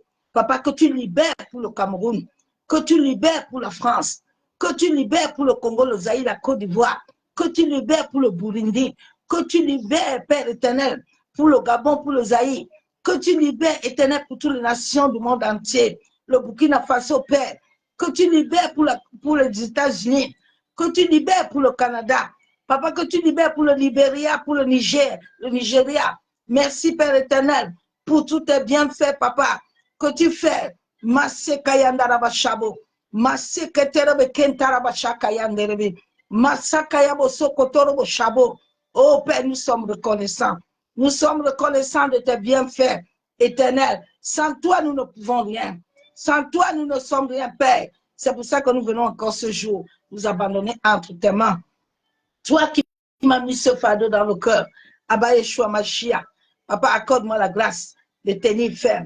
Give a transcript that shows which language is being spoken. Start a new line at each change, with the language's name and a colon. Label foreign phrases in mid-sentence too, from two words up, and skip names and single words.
French: Papa, que tu libères pour le Cameroun, que tu libères pour la France, que tu libères pour le Congo, le Zaïre, la Côte d'Ivoire, que tu libères pour le Burundi, que tu libères, Père éternel, pour le Gabon, pour le Zaïre, que tu libères, éternel, pour toutes les nations du monde entier, le Burkina Faso, Père, que tu libères pour les États-Unis, que tu libères pour le Canada, Papa, que tu libères pour le Libéria, pour le Niger, le Nigeria. Merci, Père éternel, pour tous tes bienfaits, Papa, que tu fais. Masse Kayandaraba Shabo. Masse Keterebe Kentaraba Shakayanderebe. Massa Kayabo Sokotorobo Shabo. Oh Père, nous sommes reconnaissants. Nous sommes reconnaissants de tes bienfaits éternels. Sans toi, nous ne pouvons rien. Sans toi, nous ne sommes rien, Père. C'est pour ça que nous venons encore ce jour nous abandonner entre tes mains. Toi qui m'as mis ce fardeau dans le cœur, Abba Yeshua Mashiach, Papa, accorde-moi la grâce de tenir ferme.